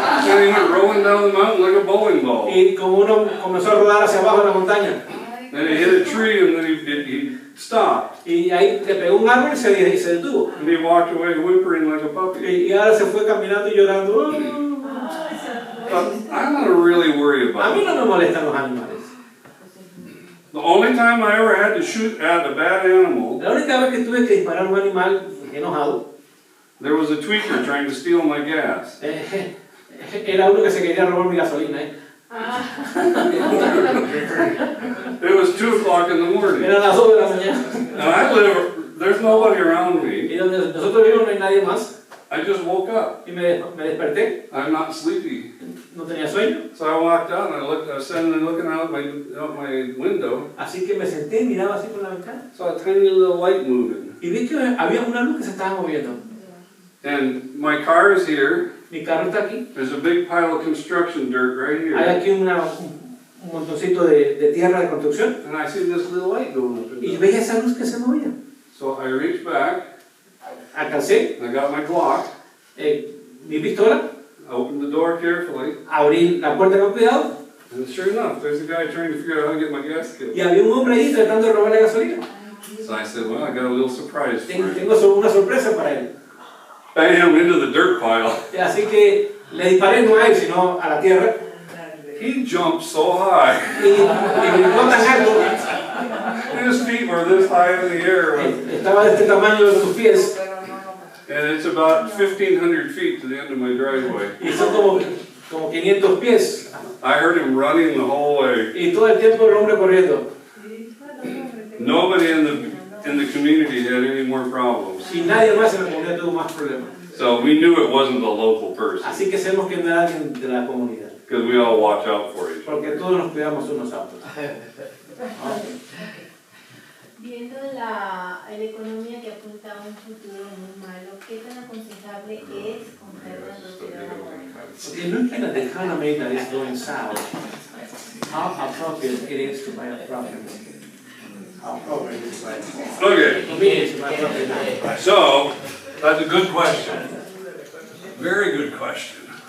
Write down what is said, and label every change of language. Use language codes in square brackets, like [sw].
[en] and he went rolling down the mountain like a bowling ball. [es] Y como uno comenzó a rodar hacia abajo en la montaña. [en] And he hit a tree, and then he stopped. [es] Y ahí le pegó un árbol y se detuvo. [en] And he walked away whimpering like a puppy. [es] Y ahora se fue caminando y llorando. ¡Oh! [en] But I'm not really worried [es] A [en] about [es] mí [en] it. [es] no me molestan los animales. [en] The only time I ever had to shoot at a bad animal, [es] La única vez que tuve que disparar a un animal enojado, [en] there was a tweaker trying to steal my gas. [es] era uno que se quería robar mi gasolina. [en] It was 2 o'clock in the morning. [es] Eran las 2 de la mañana. [en] And I live, there's nobody around me. [es] Y donde nosotros vivimos no hay nadie más. [en] I just woke up. [es] Y me desperté, [en] I'm not sleepy. [es] no tenía sueño. [en] So I walked out and I was sitting and looking out my window. [es] Así que me senté y miraba así por la ventana. [en] Saw a tiny little light moving. [es] Y vi que había una luz que se estaba moviendo. [en] And my car is here. [es] Mi carro está aquí. [en] There's a big pile of construction dirt right [es] Hay [en] here. [es] aquí un montoncito de tierra de construcción. [en] And I see this little light going up in [es] Y [en] there. [es] veía esa luz que se movía. [en] So I reached back, [es] Alcancé [en] and I got my Glock, [es] mi pistola, [en] opened the door carefully, [es] abrí la puerta con cuidado [en] and sure enough, there's a guy trying to figure out how to get my gas killed. [es] y había un hombre ahí tratando de robar la gasolina. [en] So I said, well, I got a little surprise for you. [es] Tengo una sorpresa para él. [en] Bam, into the dirt pile. [es] Así que le disparé no a él, sino a la tierra. [en] He jumped so high. [es] Y brincó tan alto, [en] His feet were this high in the air. [es] estaba de este tamaño de sus pies. [en] And it's about 1,500 feet to the end of my driveway. [es] Y son como 500 pies. [en] I heard him running the whole way. [es] Y todo el tiempo el hombre corriendo. [en] Nobody in the community had any more problems. [es] Y nadie más en la comunidad tuvo más problemas. [en] So we knew it wasn't a local person, [es] Así que sabemos que no era alguien de la comunidad. [en] because we all watch out for each other. [es] Porque todos nos cuidamos unos a otros. Viendo la economía que apunta a un futuro muy malo, ¿qué tan aconsejable es comprar una propiedad ahora? [en] Okay, looking at the economy that is going south, how appropriate it is to buy a property? How appropriate it is to buy a property? Okay, Convenient to buy a property now. so that's a good question. Very good question.